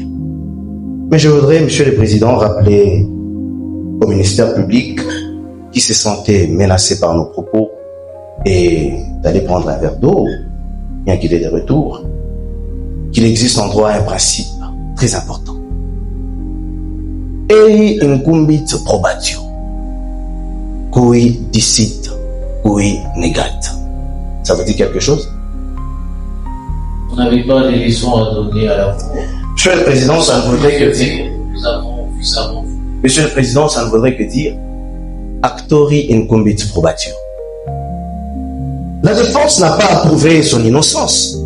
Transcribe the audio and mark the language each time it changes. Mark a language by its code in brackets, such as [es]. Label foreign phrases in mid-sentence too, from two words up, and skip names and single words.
[fr] Mais je voudrais, Monsieur le Président, rappeler au ministère public qui se sentait menacé par nos propos et d'aller prendre un verre d'eau, bien qu'il ait des retours, qu'il existe en droit un principe très important. [la] Ei incumbit probatio, cui dicit, cui negat. [fr] Ça veut dire quelque chose? On n'avait pas des leçons à donner à la fois. Monsieur le Président, ça ne voudrait que dire... Nous avons vu ça. Monsieur le Président, ça ne voudrait que dire [la] actori incumbit probatio. [fr] La défense n'a pas approuvé son innocence.